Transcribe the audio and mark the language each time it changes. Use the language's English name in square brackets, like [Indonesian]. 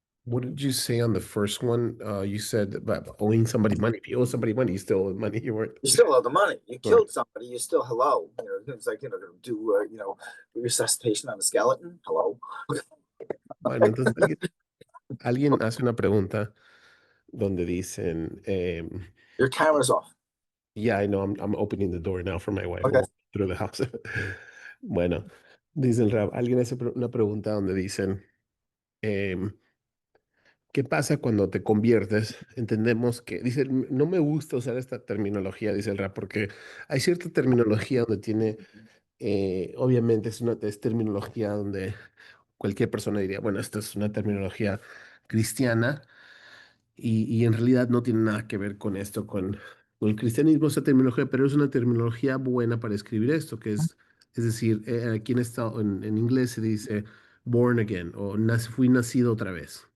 [English] What did you say on the first one? You said about owing somebody money. If you owe somebody money, you still owe money. You weren't. You still owe the money. You Right. killed somebody. You still hello. You know, it's like, do resuscitation on a skeleton. Hello. [Spanish] Bueno, entonces alguien hace una pregunta donde dicen, [English] Your camera's off. yeah, I know, I'm opening the door now for my wife. Okay. Walk through the house. [Spanish] Bueno, dice el Rab, alguien hace una pregunta donde dicen, ¿qué pasa cuando te conviertes? Entendemos que, dice, no me gusta usar esta terminología, dice el Rab, porque hay cierta terminología donde tiene, obviamente es terminología donde cualquier persona diría, bueno, esta es una terminología cristiana y en realidad no tiene nada que ver con esto, con el cristianismo, esa terminología, pero es una terminología buena para escribir esto, que es decir, aquí en inglés se dice [English] born again [Spanish] o fui nacido otra vez.